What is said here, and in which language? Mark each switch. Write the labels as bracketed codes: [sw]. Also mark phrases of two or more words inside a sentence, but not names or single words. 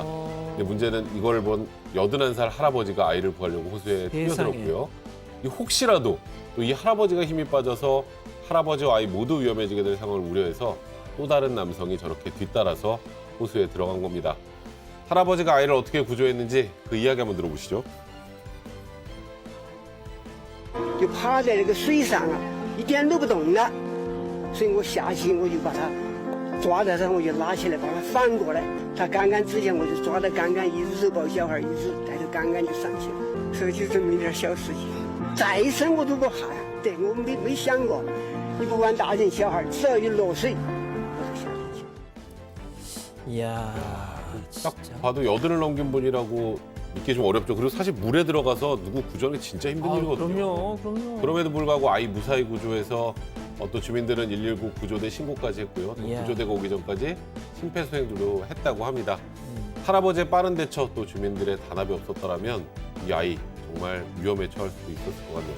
[ko] 근데 문제는 이걸 본 81살 할아버지가 아이를 구하려고 호수에 세상에. 뛰어들었고요. 혹시라도 또 이 할아버지가 힘이 빠져서 할아버지와 아이 모두 위험해지게 될 상황을 우려해서 또 다른 남성이 저렇게 뒤따라서 호수에 들어간 겁니다. 할아버지가 아이를 어떻게 구조했는지 그 이야기 한번 들어보시죠. [zh] 就趴在这个水上啊，一点都不动了，所以我下去我就把他抓在上，我就拉起来把他反过来，他刚刚之前我就抓得刚刚，一只手抱小孩，一只带着刚刚就上去了，所以就这么一点小事情，再深我都不怕呀，对我没想过，你不管大人小孩，只要一落水，我就下去。 [ko] 이야, 딱 봐도 80을 넘긴 분이라고 믿기 좀 어렵죠. 그리고 사실 물에 들어가서 누구 구조하는 게 진짜 힘든 일이거든요. 그럼요. 그럼에도 불구하고 아이 무사히 구조해서 또 주민들은 119 구조대 신고까지 했고요. 또 이야. 구조대가 오기 전까지 심폐소생도 했다고 합니다. 할아버지의 빠른 대처 또 주민들의 단합이 없었더라면 이 아이 정말 위험에 처할 수도 있었을 것 같네요.